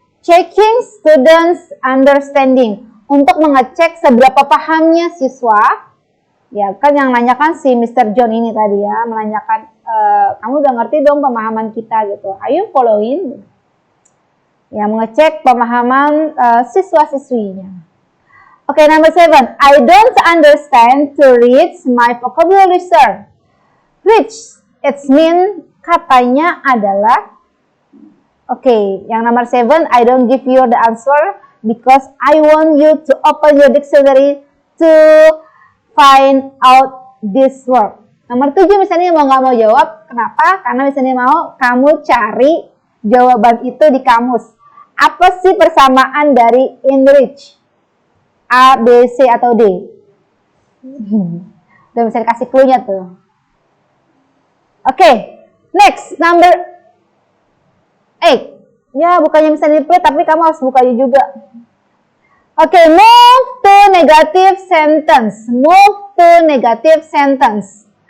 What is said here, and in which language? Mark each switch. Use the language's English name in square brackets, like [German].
[English] Checking students understanding. [Indonesian] Untuk mengecek seberapa pahamnya siswa. Ya, kan yang nanyakan si Mr. John ini tadi ya. Menanyakan, kamu udah ngerti dong pemahaman kita gitu. [English] Are you following? [Indonesian] Ya, mengecek pemahaman siswa-siswinya. [English] Oke, number 7. I don't understand to read my vocabulary, sir. Reach, it's mean [Indonesian] katanya adalah. [English] Oke, yang nomor 7, I don't give you the answer because I want you to open your dictionary to find out this word. [Indonesian] Nomor 7 misalnya nggak mau jawab, kenapa? Karena misalnya mau kamu cari jawaban itu di kamus. Apa sih persamaan dari enrich? A, B, C, atau D? Udah bisa dikasih clue-nya tuh. Oke, next, number 8. Ya, bukannya bisa di-play, tapi kamu harus bukanya juga. [English] Oke, move to negative sentence. Move to negative sentence.